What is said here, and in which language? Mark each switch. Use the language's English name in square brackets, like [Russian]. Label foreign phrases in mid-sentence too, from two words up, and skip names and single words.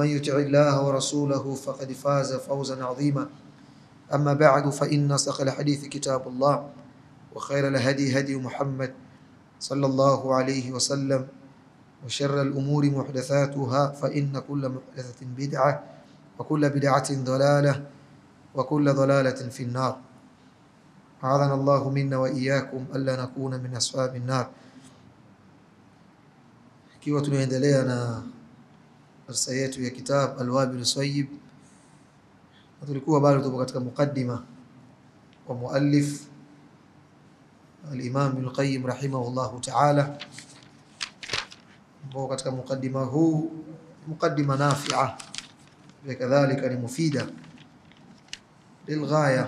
[Arabic] يطع الله ورسوله فقد فاز فوزا عظيما أما بعد فإن أصدق الحديث كتاب الله وخير الهدي هدي محمد صلى الله عليه وسلم وشر الأمور محدثاتها فإن كل محدثة بدعة وكل بدعة ضلالة وكل ضلالة في النار أعاذنا الله منا وإياكم ألا نكون من أصحاب النار. [Swahili] Ikiwa tunaendelea na darasa yetu ya kitab Al-Wabil Sayyib, tulikuwa bado tupo katika mukaddima wa muallif al-Imam Ibn Qayyim [Arabic] رحمه الله تعالى, [Swahili] ambao katika mukaddima huu [Arabic] مقدمة نافعة [Swahili] na kadhalika ni [Arabic] مفيدة للغاية.